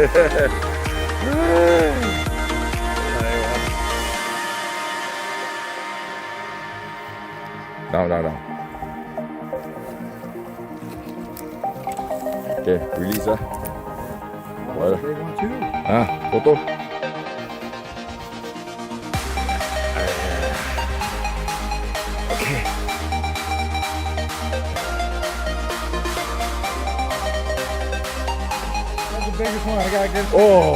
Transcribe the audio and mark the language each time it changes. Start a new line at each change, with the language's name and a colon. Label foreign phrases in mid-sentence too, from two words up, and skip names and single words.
Thai: อะไรวะ
English: down down down
Thai: โอเค release อะไว้
English: Big one too.
Thai: โตโต้โอเค
English: That's the biggest one. I gotta get. โอ้